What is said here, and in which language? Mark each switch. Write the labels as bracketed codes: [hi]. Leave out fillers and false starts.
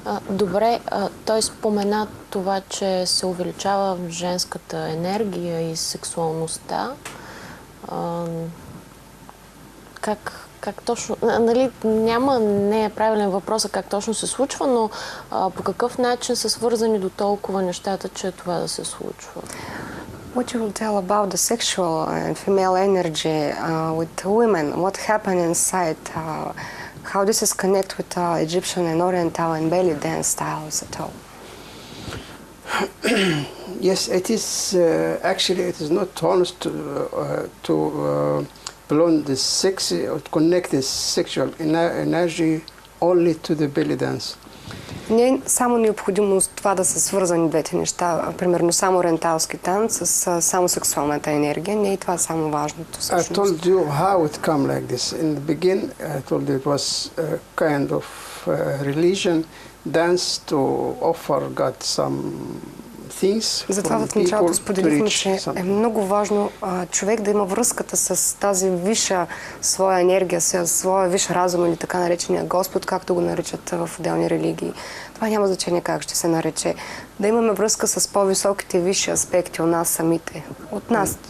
[bg] Добре, той спомена това, че се увеличава женската енергия и сексуалността. Как точно, нали, не е правилен въпрос как точно се случва, но по какъв начин са свързани до толкова нещата, че това да се случва? [en] What you will tell about the sexual and female energy with women, what happened inside, how this is connected with Egyptian and Oriental and belly dance styles at all? Yes, it is actually it is not honest to belong the sexy or connect the sexual energy only to the belly dance. [bg] Не е само необходимо това да са свързани двете неща, примерно само ориенталски танц с само сексуалната енергия. Не е това само важното. [en] I told you how it come like this. In the beginning, I told you it was a kind of religion, dance to offer God some things. [bg] Затова в началото споделихме, че е много важно човек да има връзката с тази висша своя енергия, с своя висш разум или така наречения Господ, както го наричат в отделни религии. Това няма значение как ще се нарече. Да имаме връзка с по-високите висши аспекти от нас самите. От нас.